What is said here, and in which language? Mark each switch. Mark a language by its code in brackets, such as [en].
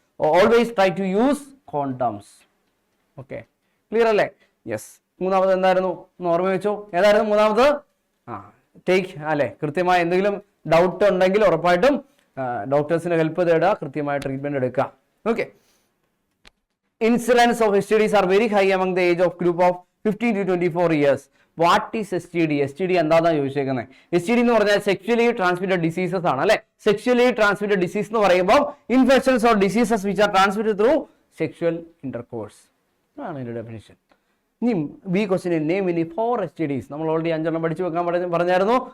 [en] Always try to use condoms. Okay, [ml] clear അല്ലേ? [en] Yes. [ml] 3ാമത് എന്തായിരുന്നു ഒന്ന് ഓർമ്മ വെച്ചോ. ഏതായിരുന്നു 3ാമത്? ടേക്ക് അല്ലെ, കൃത്യമായ എന്തെങ്കിലും ഡൗട്ട് ഉണ്ടെങ്കിൽ ഉറപ്പായിട്ടും ഡോക്ടേഴ്സിന്റെ ഹെൽപ്പ് തേടുക, കൃത്യമായ ട്രീറ്റ്മെന്റ് എടുക്കുക. [en] Okay, incidence of STDs are very high among the age of group of 15 to 24 years. What is STD? [ml] STD എന്താണെന്നാണ് ചോദിച്ചേക്കുന്നത്. STD എന്ന് പറഞ്ഞാൽ സെക്ഷലി ട്രാൻസ്മിറ്റഡ് ഡിസീസസ് ആണ് അല്ലെ. സെക്ഷലി ട്രാൻസ്മിറ്റഡ് ഡിസീസ് എന്ന് പറയുമ്പോൾ [en] infections or diseases which are transmitted through sexual intercourse [ml] ആണ് ഇതിന്റെ definition. ഇനി ബി ക്വസ്റ്റ്യൻ നെയിം ഇനി 4 STDs. നമ്മൾ ഓൾറെഡി 5 പഠിച്ചു വെക്കാൻ പറഞ്ഞായിരുന്നു.